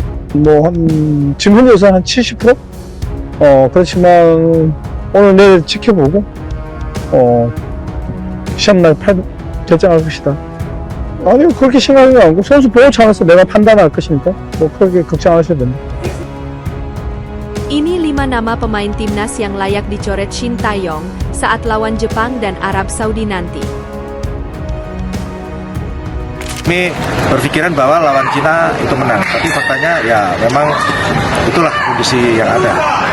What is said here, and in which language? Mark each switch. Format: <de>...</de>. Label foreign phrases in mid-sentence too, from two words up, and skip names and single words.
<ko>뭐, 지금 현재에서 한 70%? 그렇지만, 오늘 내일 지켜보고, 시합날 결정할 것이다. 아니요, 그렇게 생각하지 않고, 선수 보호 차원에서 내가 판단할 것이니까, 뭐, 그렇게 걱정 안 하셔도 됩니다.</ko> <id>Ini 5 nama pemain timnas yang layak dicoret Shin Tae-yong saat lawan Jepang dan Arab Saudi nanti. Kami berpikiran bahwa lawan Cina itu menang, tapi faktanya ya memang itulah kondisi yang ada.</id>